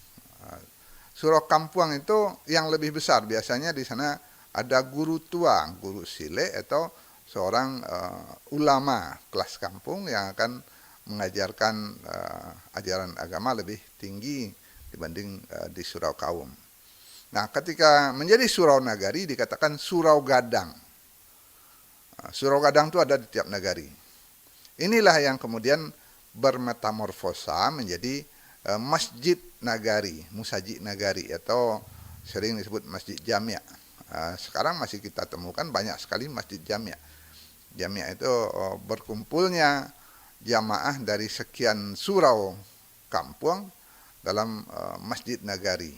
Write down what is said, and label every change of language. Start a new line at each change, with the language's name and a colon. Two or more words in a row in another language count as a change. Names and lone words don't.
Indonesian: Surau kampung itu yang lebih besar, biasanya di sana ada guru tua, guru sile atau seorang ulama kelas kampung yang akan mengajarkan ajaran agama lebih tinggi dibanding di surau kaum. Nah, ketika menjadi surau nagari dikatakan surau gadang. Surau gadang itu ada di tiap nagari. Inilah yang kemudian bermetamorfosa menjadi masjid nagari, musaji nagari, atau sering disebut masjid jamia. Sekarang masih kita temukan banyak sekali masjid jamia. Jamia itu berkumpulnya jamaah dari sekian surau kampung dalam masjid nagari.